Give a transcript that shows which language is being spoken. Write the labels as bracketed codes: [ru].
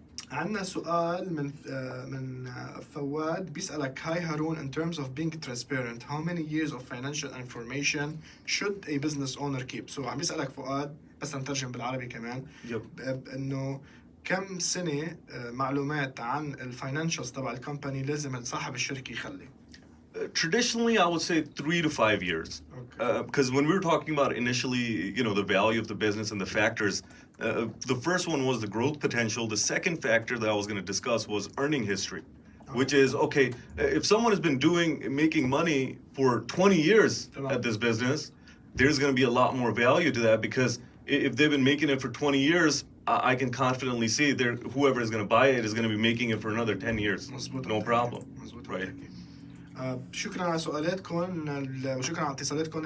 [ar] عندنا سؤال من فواد بيسألك هاي هارون [en] in terms of being transparent how many years of financial information should a business owner keep. So [ar] عم يسألك فؤاد بس نترجم بالعربي كمان انه كم سنة معلومات عن الفاينانشالز تبع الكومباني لازم صاحب الشركة يخلي؟ [en] Traditionally, I would say 3 to 5 years. Because when we were talking about initially, the value of the business and the factors, the first one was the growth potential. The second factor that I was going to discuss was earning history, which is, okay, if someone has been making money for 20 years at this business, there's going to be a lot more value to that because if they've been making it for 20 years, I can confidently see whoever is going to buy it is going to be making it for another 10 years. No problem. Right. [ar] شكرا على سؤالاتكم وشكرا على اتصالاتكم.